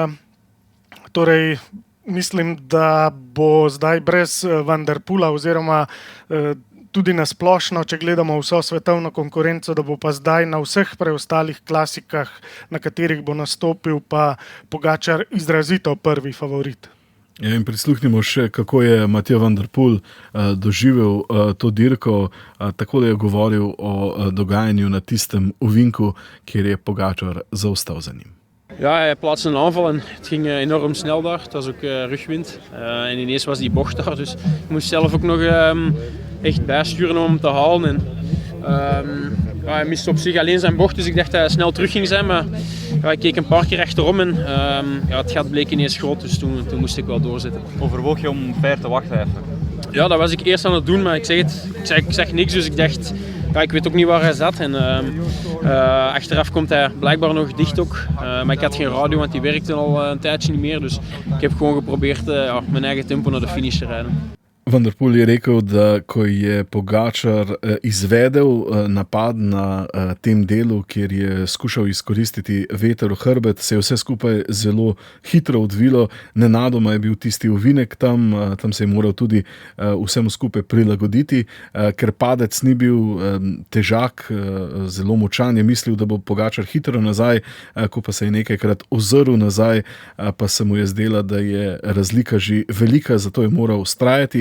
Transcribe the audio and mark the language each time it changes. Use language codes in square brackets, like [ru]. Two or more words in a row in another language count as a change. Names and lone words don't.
[sl] torej mislim, da bo zdaj brez Van der Poela oziroma tudi na splošno, če gledamo vso svetovno konkurenco, da bo pa zdaj na vseh preostalih klasikah, na katerih bo nastopil, pa Pogačar izrazito prvi favorit. Ja, in prisluhnimo še, kako je Matej Van der Poel doživel to dirko. Takole je govoril o dogajanju na tistem ovinku, kjer je Pogačar zaostal za njim. [nl] Ja, hij plaatste een aanval en het ging enorm snel daar. Het was ook rugwind en ineens was die bocht daar. Dus ik moest zelf ook nog echt bijsturen om hem te halen. En, hij miste op zich alleen zijn bocht, dus ik dacht dat hij snel terug ging zijn. Maar ik keek een paar keer achterom en het gat bleek ineens groot, dus toen moest ik wel doorzetten. Overwoog je om ver te wachten even? Ja, dat was ik eerst aan het doen, maar ik zag niks, dus ik dacht Ja, ik weet ook niet waar hij zat. En, achteraf komt hij blijkbaar nog dicht ook. Maar ik had geen radio, want die werkte al een tijdje niet meer. Dus ik heb gewoon geprobeerd mijn eigen tempo naar de finish te rijden. [sl] Van der Poel je rekel, da ko je Pogačar izvedel napad na tem delu, kjer je skušal izkoristiti veter v hrbet, se je vse skupaj zelo hitro odvilo. Nenadoma je bil tisti ovinek tam se je moral tudi vsemu skupaj prilagoditi, ker padec ni bil težak, zelo močan, je mislil, da bo Pogačar hitro nazaj, ko pa se je nekajkrat ozrl nazaj, pa se mu je zdela, da je razlika že velika, zato je moral vztrajati.